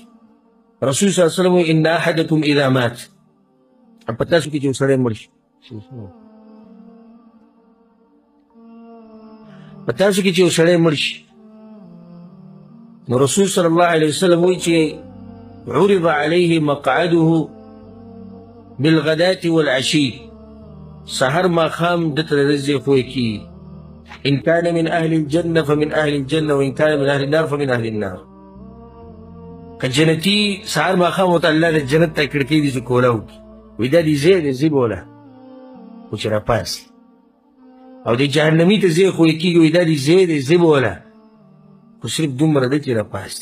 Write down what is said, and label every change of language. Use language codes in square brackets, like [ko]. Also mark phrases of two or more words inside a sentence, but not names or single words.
[ps] رسول [ar] صلی الله علیه وسلم [ps] وایي [ar] ان احدکم اذا مات، [ps] په تاسو کې چې یو سړی مړ شي، په تاسو کې چې یو سړی مړ شي نو رسول [ar] صلی الله علیه وسلم [ps] وایي چې [ar] عرض علیه مقعده بالغداة والعشي، [ps] سحر ماښام دته د ورځې ځای کېږي. [ar] ان كان من اهل الجنه فمن اهل الجنه وان كان من اهل النار فمن اهل النار. [ps] که جنتي سحر ماښام ورته الله د جنت ته کړکۍ دي چې کوله وکړي، وایي دا دې ځای دی ځي بوله خو چې راپاسي، او د جهنمي ته ځای خو یې کېږي، وایي دا دې ځای دی ځي بوله خو صرف دومره ده چې راپاسي.